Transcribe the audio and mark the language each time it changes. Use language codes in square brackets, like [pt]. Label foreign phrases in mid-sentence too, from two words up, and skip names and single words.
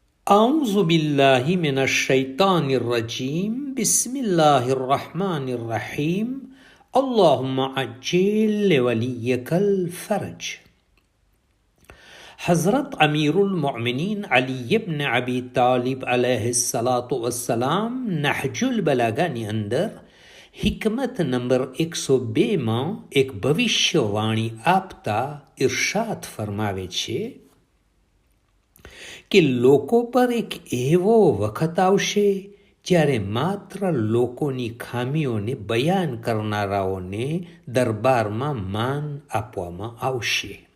[ar] أعوذ بالله من الشيطان الرجيم بسم الله الرحمن الرحيم اللهم عجل لوليك الفرج. [gu] हज़रत अमीरुल मोमिनीन अली इब्न अबी तालिब [ar] عليه الصلاة والسلام [gu] नहजुल बलागाની અંદર हिकमत नंबर 102માં એક ભવિષ્યવાણી આપતા ઇરશાદ ફરમાવે છે કે લોકો પર એક એવો વખત આવશે જ્યારે માત્ર લોકોની ખામીઓને બયાન કરનારાઓને દરબારમાં માન આપવામાં આવશે.